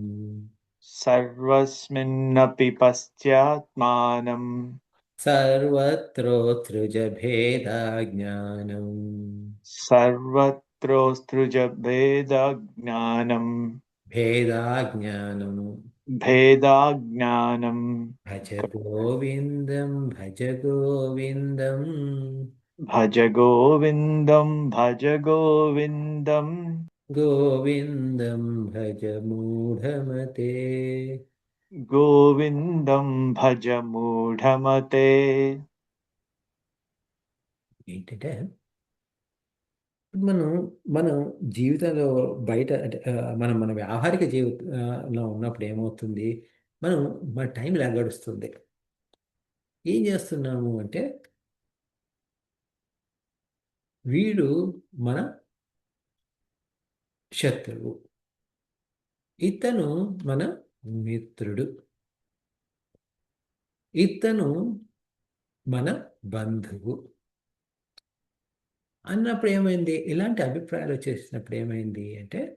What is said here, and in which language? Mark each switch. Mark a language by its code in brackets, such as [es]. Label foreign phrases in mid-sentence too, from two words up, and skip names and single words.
[sa] సర్వస్మిన్నపి పశ్చాత్మానం. సర్వత్రోత్సృజ భేదాజ్ఞానం, సర్వత్రోత్సృజ భేదజ్ఞానం, భేదాజ్ఞానం. భేదాజ్ఞానం. భజ గోవిందం, భజ గోవిందం, భజ గోవిందం, భజ గోవిందం, గోవిందం భజ మూఢమతే. గోవిందం భజ మూఢమతే. [te] ఏంటంటే మనం మనం జీవితంలో బయట అంటే మనం మన వ్యావహారిక జీవితంలో ఉన్నప్పుడు ఏమవుతుంది, మనం మన టైం ఇలా గడుస్తుంది. ఏం చేస్తున్నాము అంటే వీడు మన శత్రువు, ఇతను మన మిత్రుడు, ఇతను మన బంధువు అన్నప్పుడు ఏమైంది, ఇలాంటి అభిప్రాయాలు వచ్చేసినప్పుడు ఏమైంది అంటే